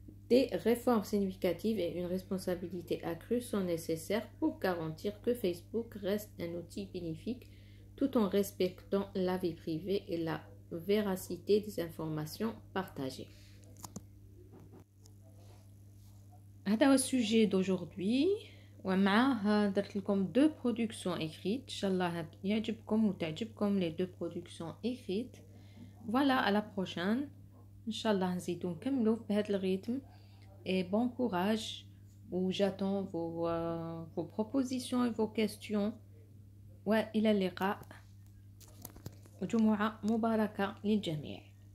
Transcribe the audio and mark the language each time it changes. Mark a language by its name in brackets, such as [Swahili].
[French] Des réformes significatives et une responsabilité accrue sont nécessaires pour garantir que Facebook reste un outil bénéfique tout en respectant la vie privée et la véracité des informations partagées. [Arabic] هذا هو السوجي [French] d'aujourd'hui [Arabic] ومعاه درت لكم دو برودكسيون [French] écrites. [Arabic] ان شاء الله يعجبكم وتعجبكم [French] les deux productions écrites. Voilà, à la prochaine. [Arabic] ان شاء الله نزيدو نكملو بهذا الريتم [French] et bon courage ou j'attends vos propositions et vos questions. [Arabic] وإلى اللقاء وجمعة مباركة للجميع.